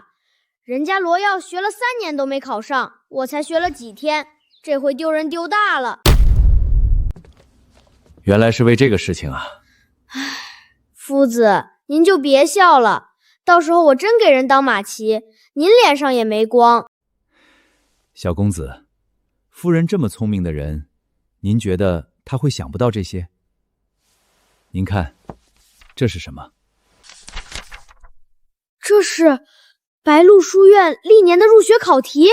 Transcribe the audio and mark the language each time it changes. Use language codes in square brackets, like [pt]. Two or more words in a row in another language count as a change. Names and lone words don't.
[zh] 人家羅耀學了3年都沒考上，我才學了幾天，這回丟人丟大了。原來是為這個事情啊！唉，夫子，您就別笑了，到時候我真給人當馬騎，您臉上也沒光。小公子，夫人這麼聰明的人，您覺得她會想不到這些？您看，這是什麼？這是白鹿書院歷年的入學考題？